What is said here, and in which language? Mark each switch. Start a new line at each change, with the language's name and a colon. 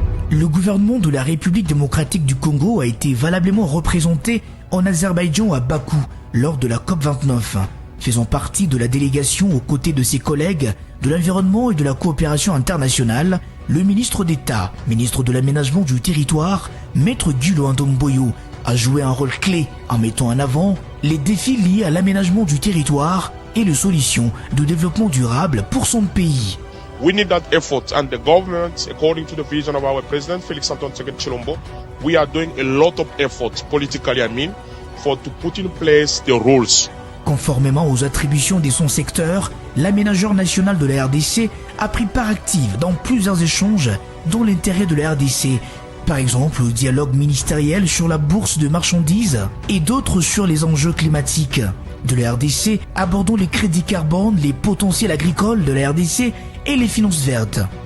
French: Le gouvernement de la République démocratique du Congo a été valablement représenté en Azerbaïdjan à Bakou lors de la COP29, faisant partie de la délégation aux côtés de ses collègues de l'environnement et de la coopération internationale, le ministre d'État, ministre de l'aménagement du territoire, Maître Gulo Ndomboyo, a joué un rôle clé en mettant en avant les défis liés à l'aménagement du territoire et les solutions de développement durable pour son pays.
English: We need that effort, and the government, according to the vision of our president, Félix Antoine Tshisekedi Tshilombo, we are doing a lot of effort, politically to put in place the rules.
French: Conformément aux attributions de son secteur, l'aménageur national de la RDC a pris part active dans plusieurs échanges dans l'intérêt de la RDC. Par exemple, le dialogue ministériel sur la bourse de marchandises et d'autres sur les enjeux climatiques. De la RDC, abordons les crédits carbone, les potentiels agricoles de la RDC et les finances vertes.